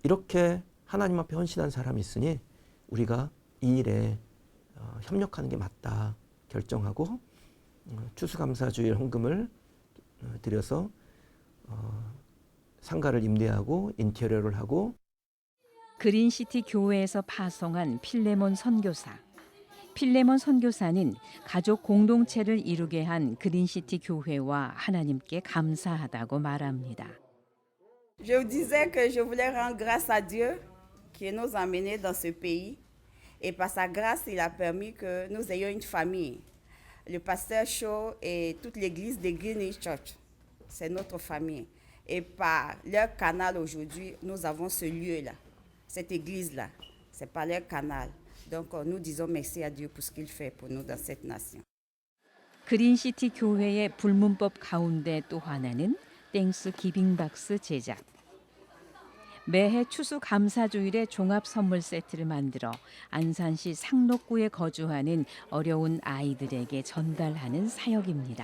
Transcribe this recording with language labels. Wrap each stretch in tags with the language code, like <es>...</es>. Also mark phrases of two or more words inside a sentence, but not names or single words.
<ko>이렇게 하나님 앞에 헌신한 사람이 있으니 우리가 이 일에 협력하는 게 맞다 결정하고 추수감사주일 헌금을 드려서 상가를 임대하고 인테리어를 하고 그린시티 교회에서 파송한 필레몬 선교사. 필레몬 선교사는 가족 공동체를 이루게 한 그린시티 교회와 하나님께 감사하다고 말합니다.</ko> <fr>Je vous disais que je voulais rendre grâce à Dieu qui nous a emmenés dans ce pays. Et par sa grâce, il a permis que nous ayons une famille. Le pasteur Shaw et toute l'église de Greenwich Church, c'est notre famille. Et par leur canal aujourd'hui, nous avons ce lieu-là, cette église-là. C'est par leur canal. Donc nous disons merci à Dieu pour ce qu'il fait pour nous dans cette nation.</fr> <ko>그린시티 교회의 불문법 가운데 또 하나는</ko> <en>thanksgiving box</en> <ko>제작. 매해 추수감사주일에 종합 선물 세트를 만들어 안산시 상록구에 거주하는 어려운 아이들에게 전달하는 사역입니다.</ko>